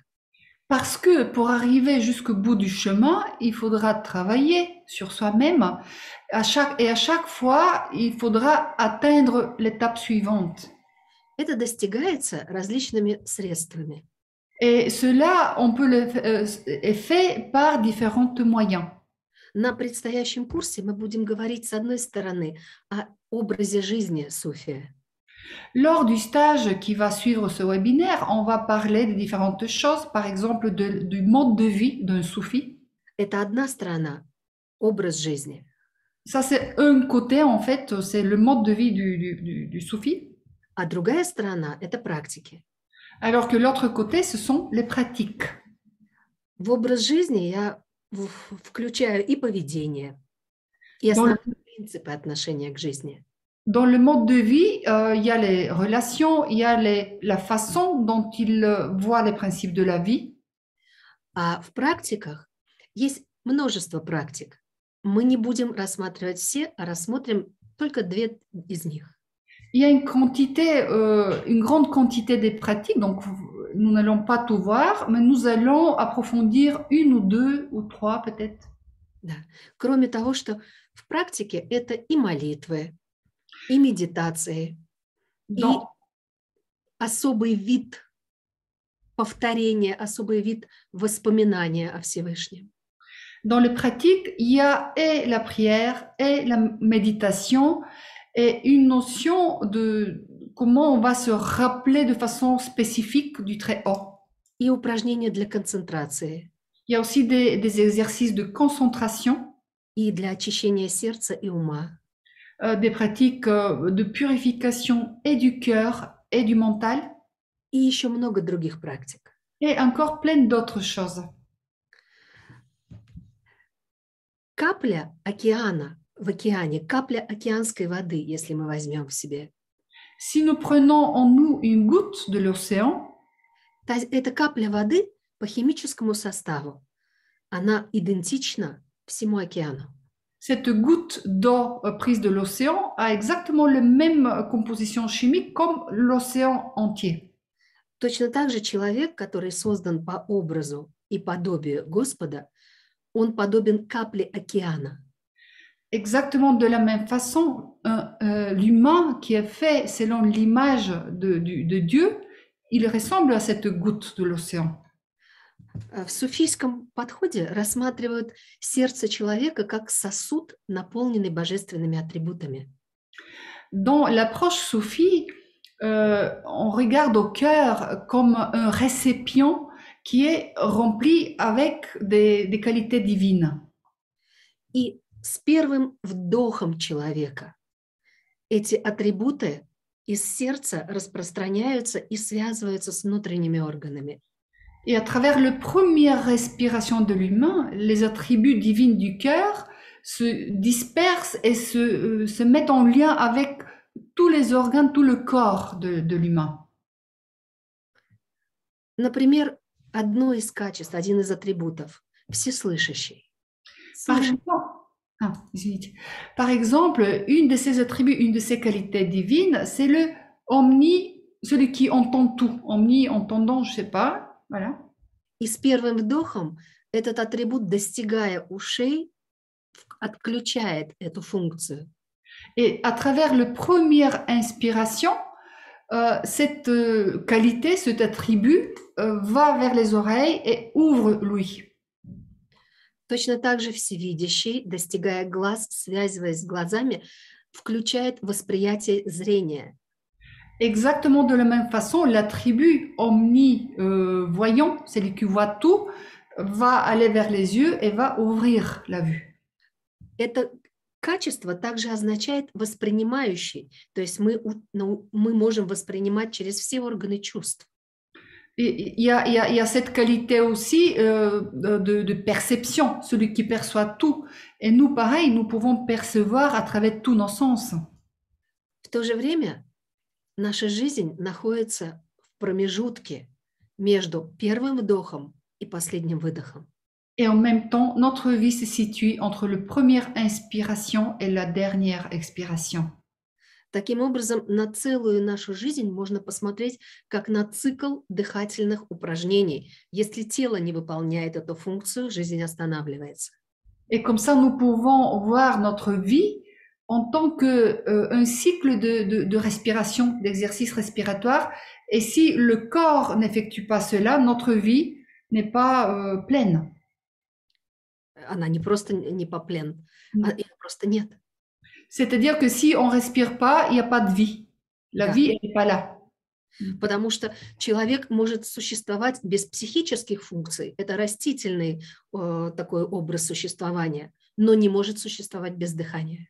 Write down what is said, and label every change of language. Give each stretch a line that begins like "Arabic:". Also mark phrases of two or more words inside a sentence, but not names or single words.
French: Parce que pour arriver jusqu'au bout du chemin, il faudra travailler sur soi-même et à chaque fois, il faudra atteindre l'étape suivante.
Russian: Это достигается различными средствами.
French: Et cela, on peut est fait par différents moyens.
Russian: На предстоящем курсе мы будем говорить, с одной стороны, о образе жизни суфия.
French: Lors du stage qui va suivre ce webinaire, on va parler de différentes choses, par exemple du mode de vie d'un soufi.
Russian: Это одна сторона, образ жизни.
French: Ça, c'est un côté, en fait, c'est le mode de vie du soufi.
Russian: А другая сторона – это практики.
French: Alors que l'autre côté, ce sont les pratiques.
Russian: В образ жизни я включаю и поведение, и основные принципы отношения к жизни.
French: Dans le mode de vie, il y a les relations, il y a la façon dont il voit les principes de la vie.
Russian: А в практиках есть множество практик. Мы не будем рассматривать все, а рассмотрим только две из них.
French: Il y a une grande quantité de pratiques, donc nous n'allons pas tout voir, mais nous allons approfondir une ou deux ou trois peut-être.
Russian: Да. Кроме того, что В практике это и молитвы, и медитации, и
French: Dans,
Russian: особый вид повторения, особый вид воспоминания о Всевышнем.
French: dans les pratiques, il y a et la prière et la méditation et une notion de comment on va se rappeler de façon spécifique du Très-Haut.
Russian: И упражнения для концентрации,
French: Il y a aussi des exercices de concentration,
Russian: и для очищения сердца и ума.
French: des pratiques de purification et du cœur et du mental,
Russian: И еще много других практик.
French: et encore plein d'autres choses.
Russian: Капля океана в океане, капля океанской воды, если мы возьмем в себе.
French: Si nous prenons en nous une goutte de l'océan,
Russian: Эта капля воды по химическому составу, она идентична всему океану.
French: cette goutte d'eau prise de l'océan a exactement la même composition chimique comme l'océan entier.
Russian: Точно так же человек, который создан по образу и подобию Господа, он подобен капле океана.
French: Exactement de la même façon, l'humain qui est fait selon l'image de Dieu, il ressemble à cette goutte de l'océan.
Russian: В суфийском подходе рассматривают сердце человека как сосуд, наполненный божественными атрибутами.
French: Dans l'approche soufie, on regarde au cœur comme un récipient qui est rempli avec des qualités divines.
Russian: И с первым вдохом человека эти атрибуты из сердца распространяются и связываются с внутренними органами.
French: Et à travers la première respiration de l'humain, les attributs divins du cœur se dispersent et se mettent en lien avec tous les organes, tout le corps de l'humain.
Russian: Например, одно из качеств, один из атрибутов – всеслышащий.
French: Par exemple, une de ses attributs, une de ses qualités divines, c'est le omni, celui qui entend tout, omni, entendant, je sais pas, voilà.
Russian: И с первым вдохом этот атрибут, достигая ушей, отключает эту функцию.
French: Et à travers la première inspiration, cette qualité, cet attribut va vers les oreilles et ouvre l'ouïe.
Russian: Точно так же всевидящий, достигая глаз, связываясь с глазами, включает восприятие зрения.
French: Exactement de la même façon, l'attribut omni-voyant, celui qui voit tout, va aller vers les yeux et va ouvrir la vue.
Russian: Это качество также означает воспринимающий, то есть мы можем воспринимать через все органы чувств.
French: Il y a cette qualité aussi de perception, celui qui perçoit tout. Et nous, pareil, nous pouvons percevoir à travers tous nos sens.
Russian: В то же время наша жизнь находится в промежутке между первым вдохом и последним выдохом.
French: Et en même temps, notre vie se situe entre la première inspiration et la dernière expiration.
Russian: Таким образом, на целую нашу жизнь можно посмотреть как на цикл дыхательных упражнений. Если тело не выполняет эту функцию, жизнь останавливается.
French: Et comme ça, nous pouvons voir notre vie en tant qu'un cycle de respiration, d'exercice respiratoire. Et si le corps n'effectue pas cela, notre vie n'est pas pleine.
Russian: Она не просто не поплен, ее просто нет.
French: C'est-à-dire que si on respire pas, il n'y a pas de vie. La vie, elle n'est pas là.
Russian: Потому что человек может существовать без психических функций. Это растительный такой образ существования, но не может существовать без дыхания.